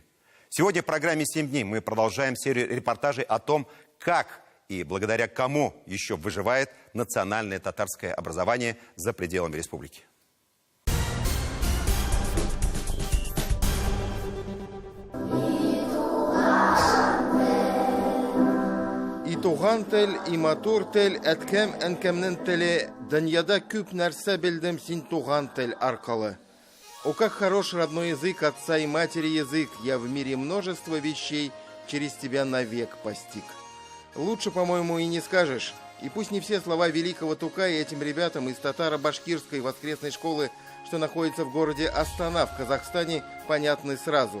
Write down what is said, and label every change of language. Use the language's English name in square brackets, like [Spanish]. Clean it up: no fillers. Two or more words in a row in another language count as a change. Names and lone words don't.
[Russian] Сегодня в программе «7 дней» мы продолжаем серию репортажей о том, как и благодаря кому еще выживает национальное татарское образование за пределами республики. [Tatar] И туган тел, и матур тел, әткәм әнкәмнең теле, дөньяда күп нәрсә белдем син туган тел аркылы. [Russian] О, как хорош родной язык отца и матери язык, я в мире множество вещей через тебя навек постиг. Лучше, по-моему, и не скажешь. И пусть не все слова великого Тукая этим ребятам из татаро-башкирской воскресной школы, что находится в городе Астана в Казахстане, понятны сразу.